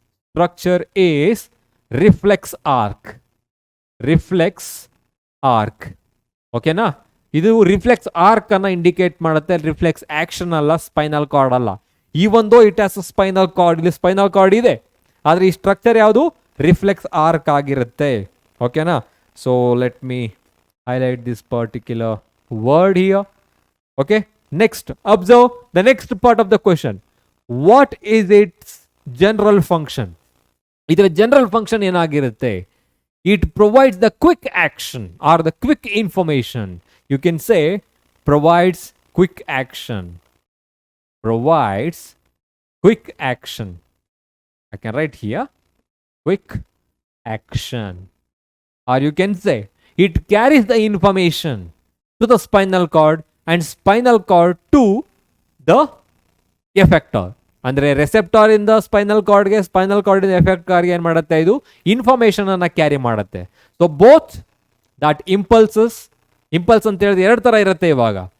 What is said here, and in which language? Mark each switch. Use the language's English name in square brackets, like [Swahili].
[English] Structure is reflex arc. Reflex arc. [Kannada] ಓಕೆನಾ, ಇದು reflex arc ಅನ್ನ ಇಂಡಿಕೇಟ್ ಮಾಡುತ್ತೆ. ರಿಫ್ಲೆಕ್ಸ್ ಆಕ್ಷನ್ ಅಲ್ಲ, ಸ್ಪೈನಲ್ ಕಾರ್ಡ್ ಅಲ್ಲ. ಈ ಒಂದು [English] it has spinal cord, [Kannada] ಇಲ್ಲಿ ಸ್ಪೈನಲ್ ಕಾರ್ಡ್ ಇದೆ, ಆದರೆ ಈ ಸ್ಟ್ರಕ್ಚರ್ ಯಾವುದು? ರಿಫ್ಲೆಕ್ಸ್ ಆರ್ಕ್ ಆಗಿರುತ್ತೆ. [English] ಓಕೆನಾ, so let me highlight this particular word here. Okay, next observe the next part of the question. What is its general function? [Kannada] ಇದರ general function ಏನಾಗಿರುತ್ತೆ? [English] It provides the quick action or the quick information. You can say provides quick action. Provides quick action. I can write here quick action. Or you can say it carries the information to the spinal cord and spinal cord to the effector. [Kannada] ಅಂದರೆ receptor ಇಂದ spinal ಕಾರ್ಡ್ಗೆ, spinal cord ಇಂದ ಎಫೆಕ್ಟರ್ಗೆ ಏನು ಮಾಡುತ್ತೆ? ಇದು information ಅನ್ನ carry ಮಾಡುತ್ತೆ. [English] so both that impulses, [Kannada] impulse ಅಂತ ಹೇಳಿದ್ರೆ 2 ಥರ ಇರುತ್ತೆ ಇವಾಗ.